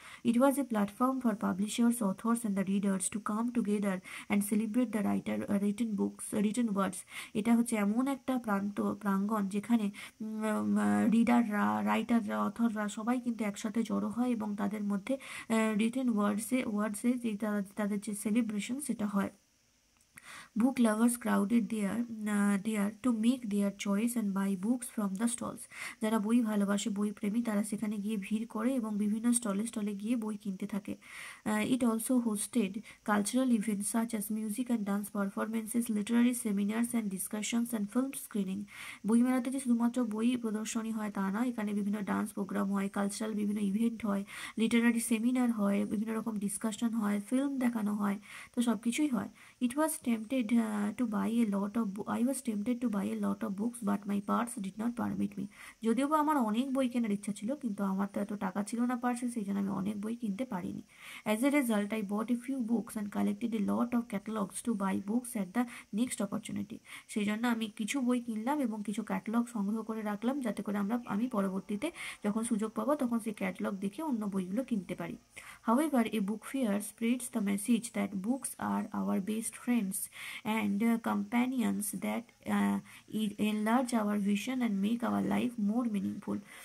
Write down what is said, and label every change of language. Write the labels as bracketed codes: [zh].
[en] It was a platform for publishers, authors and the readers to come together and celebrate the written words. [bn] এটা হচ্ছে এমন একটা প্রাঙ্গণ যেখানে রিডাররা, রাইটাররা, অথররা সবাই কিন্তু একসাথে জড়ো হয় এবং তাদের মধ্যে রিটেন ওয়ার্ডসে যে তাদের যে সেলিব্রেশন সেটা হয়। [en] Book lovers crowded there to make their choice and buy books from the stalls. [bn] যারা বই ভালোবাসে, বই প্রেমী, তারা সেখানে গিয়ে ভিড় করে এবং বিভিন্ন স্টলে গিয়ে বই কিনতে থাকে। [en] It also hosted cultural events such as music and dance performances, literary seminars and discussions and film screening. [bn] বইমেলাতে যে শুধুমাত্র বই প্রদর্শনী হয় তা না, এখানে বিভিন্ন ডান্স প্রোগ্রাম হয়, কালচারাল বিভিন্ন ইভেন্ট হয়, লিটারারি সেমিনার হয়, বিভিন্ন রকম ডিসকাশন হয়, ফিল্ম দেখানো হয়, তো সব কিছুই হয়। [en] It was tempted to buy a lot of I was tempted to buy a lot of books, but my purse did not permit me. [bn] যদিও বা আমার অনেক বই কেনার ইচ্ছা ছিল, কিন্তু আমার তো এত টাকা ছিল না পার্সে, সেই জন্য আমি অনেক বই কিনতে পারিনি। [en] As a result, I bought a few books and collected a lot of catalogs to buy books at the next opportunity. [bn] সেই জন্য আমি কিছু বই কিনলাম এবং কিছু ক্যাটালগ সংগ্রহ করে রাখলাম, যাতে করে আমি পরবর্তীতে যখন সুযোগ পাবো তখন সেই ক্যাটালগ দেখে অন্য বইগুলো কিনতে পারি। [en] However, a book fair spreads the message that books are our best friends and companions that enlarge our vision and make our life more meaningful.